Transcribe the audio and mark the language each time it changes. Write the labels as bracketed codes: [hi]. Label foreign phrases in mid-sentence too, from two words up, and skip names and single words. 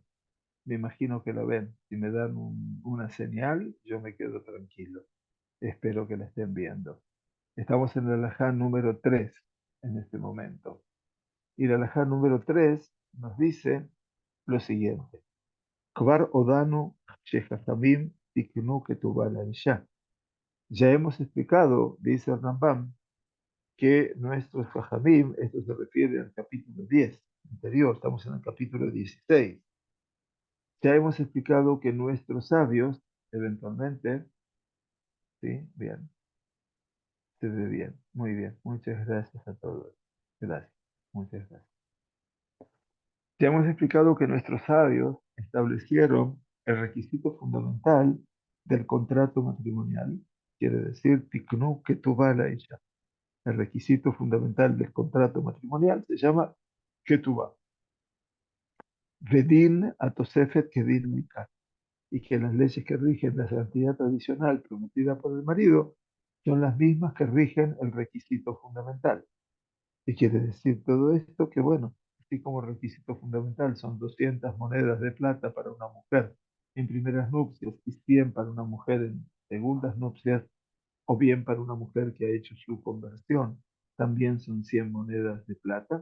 [es] Me imagino que la ven. Si me dan una señal, yo me quedo tranquilo. Espero que la estén viendo. Estamos en el alajá número 3 en este momento. Y el alajá número 3 nos dice lo siguiente. [he] כבר הודענו שהחכמים תיקנו כתובה לאשה. [es] Ya hemos explicado, dice el Rambam, que nuestros jajamim, esto se refiere al capítulo 10 anterior, estamos en el capítulo 16. Ya hemos explicado que nuestros sabios, eventualmente, sí, bien, se ve bien, muy bien, muchas gracias a todos. Gracias, muchas gracias. Ya hemos explicado que nuestros sabios establecieron el requisito fundamental del contrato matrimonial, quiere decir, [he] תיקנו כתובה לאשה. [es] El requisito fundamental del contrato matrimonial se llama ketubah. [he] ודין התוספת כדין מיקה. [es] Y que las leyes que rigen la santidad tradicional prometida por el marido son las mismas que rigen el requisito fundamental. ¿Qué quiere decir todo esto? Que bueno, así como requisito fundamental son 200 monedas de plata para una mujer en primeras nupcias y 100 para una mujer en segundas nupcias, o bien para una mujer que ha hecho su conversión, también son 100 monedas de plata.